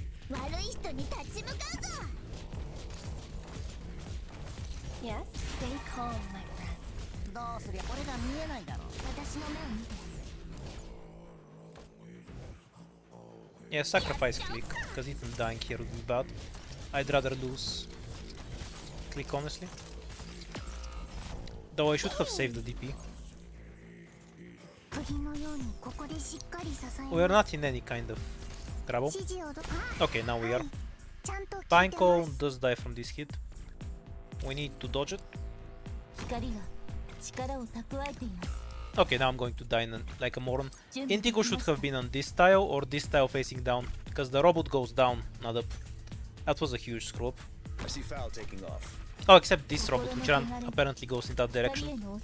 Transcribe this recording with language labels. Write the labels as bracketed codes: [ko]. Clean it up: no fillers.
[ja] 悪い人に立ち向かうぞ。 [en] Yes, stay calm, my friend. [ja] どうすりゃこれが見えないだろ。私の目を見て。 [en] Yeah, sacrifice click, because even dying here would be bad. I'd rather lose click, honestly. Though I should have saved the DP. [ja] 釘のようにここでしっかり支え [en] We are not in any kind of trouble. [ja] 指示を [en] Okay, now we are. [ja] ちゃんと聞いて [en] Pineco [ja] ます。 [en] does die from this hit. We need to dodge it. [ja] 光が力を蓄えています。 [en] Okay, now I'm going to die like a moron. [ja] 準備 [en] Indigo should have been on this tile or this tile facing down. Because the robot goes down, not up. That was a huge screw up. I see Foul taking off. Oh, except this robot, which apparently goes in that direction.